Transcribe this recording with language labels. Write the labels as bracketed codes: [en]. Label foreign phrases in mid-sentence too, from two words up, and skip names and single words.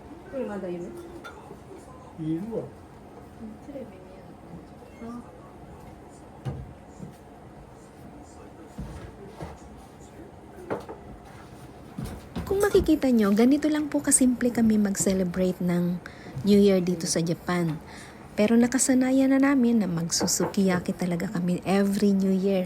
[ja] これまだいる？いるわ。テレビ見えない。あ、 [tl] Kung makikita nyo, ganito lang po kasimple kami mag-celebrate ng New Year dito sa Japan. Pero nakasanayan na namin na magsusukiyaki talaga kami [en] every New Year.